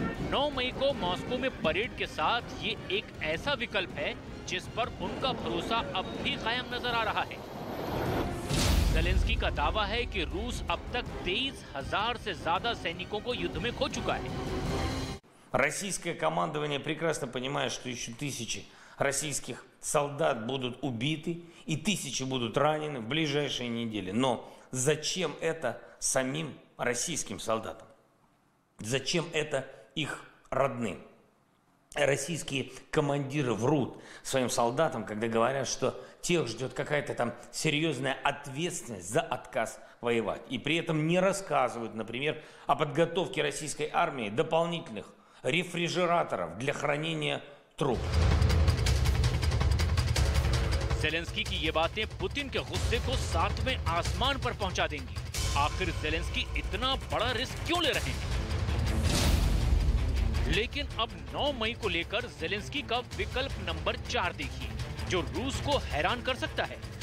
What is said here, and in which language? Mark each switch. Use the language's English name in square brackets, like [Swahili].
[Hindi] 9 मई को मॉस्को में परेड के साथ ये एक ऐसा विकल्प है जिस पर उनका भरोसा अब भी कायम नजर आ रहा है। ज़ेलेंस्की का दावा है कि रूस अब तक 23,000 से ज्यादा सैनिकों को युद्ध में खो चुका है। [Russian] Российское командование прекрасно понимает, что еще тысячи российских солдат будут убиты и тысячи будут ранены в ближайшие недели. Но зачем это самим российским солдатам? Зачем это их родным? Российские командиры врут своим солдатам, когда говорят, что тех ждет какая-то там серьезная ответственность за отказ воевать. И при этом не рассказывают, например, о подготовке российской армии дополнительных रेफ्रिजरेटरов для хранения ट्रुप। [Hindi] ज़ेलेंस्की की ये बातें पुतिन के गुस्से को 7वें आसमान पर पहुंचा देंगी। आखिर ज़ेलेंस्की इतना बड़ा रिस्क क्यों ले रहे हैं? लेकिन अब 9 मई को लेकर ज़ेलेंस्की का विकल्प नंबर 4 देखिए, जो रूस को हैरान कर सकता है।